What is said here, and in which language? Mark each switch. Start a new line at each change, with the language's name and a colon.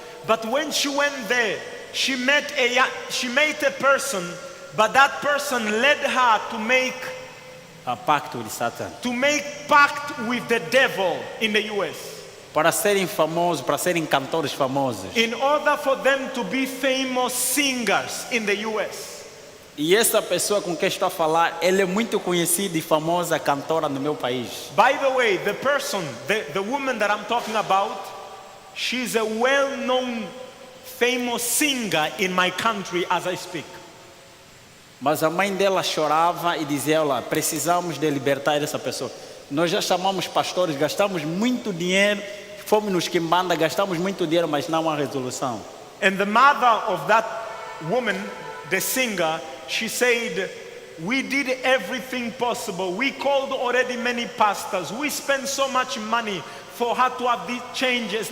English: But when she went there, she met a person, but that person led her to make
Portuguese: A pacto de Satã.
English: pact with the devil in the US.
Portuguese: para serem famosos, para serem cantores famosos.
English: in order for them to be famous singers in the US.
Portuguese: E essa pessoa com quem estou a falar, ela é muito conhecida e famosa cantora no meu país.
English: By the way, the person, the woman that I'm talking about, she's a well-known famous singer in my country as I speak.
Portuguese: Mas a mãe dela chorava e dizia: olha, precisamos de libertar essa pessoa. Nós já chamamos pastores, gastamos muito dinheiro, fomos nos quimbanda, gastamos muito dinheiro, mas não há resolução.
English: And the mother of that woman, the singer, she said, we did everything possible. We called already many pastors. We spent so much money for her to have these changes.